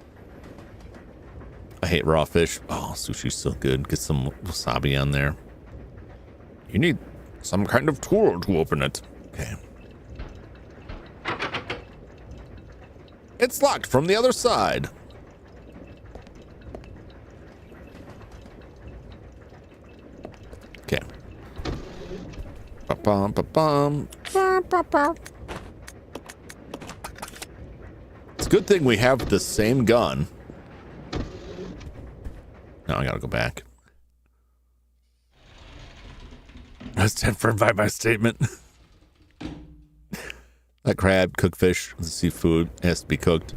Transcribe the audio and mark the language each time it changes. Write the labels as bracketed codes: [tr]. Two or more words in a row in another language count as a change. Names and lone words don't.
[en] I hate raw fish. Oh, sushi's so good. Get some wasabi on there. You need some kind of tool to open it. Okay. It's locked from the other side. Okay. Ba-bum, ba-bum. Ba-ba-ba. It's a good thing we have the same gun. No, I gotta go back. I stand firm by my statement. That crab, cooked fish, seafood has to be cooked.